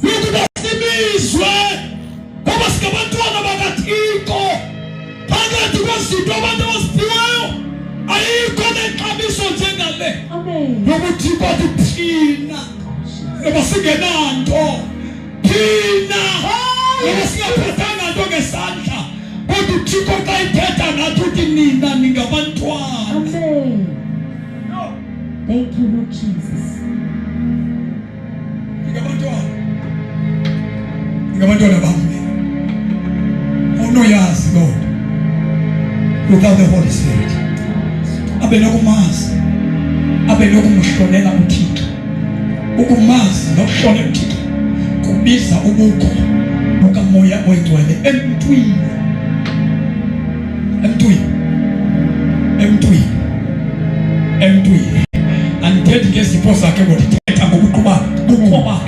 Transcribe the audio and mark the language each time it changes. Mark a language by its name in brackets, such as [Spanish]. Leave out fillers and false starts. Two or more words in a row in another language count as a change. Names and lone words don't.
[Xhosa] ukuba sibizwe ngoba singabantwana bakaThixo phakathi kwezinto abantu abaziphiweyo ayikho nexabiso njengale Amen. nokuthi kwathi thina ngoba singenanto thina ngoba singaphathanga nto ngesandla kodwa uThixo xa ithetha ngathi uthi nina ningabantwana. [English] Amen. Thank you Lord Jesus. [Xhosa] Ngabantwana bami awunoyazi [English] Lord without the Holy Spirit [Xhosa] abe nokumazi abe nokumhlonela uThixo. Ukumazi nokuhlonela uThixo kubiza ubukho bukaMoya Oyingcwele emntwini andithethi ngezipho zakhe kodwa ndithetha ngokuqhuba bukho bakhe.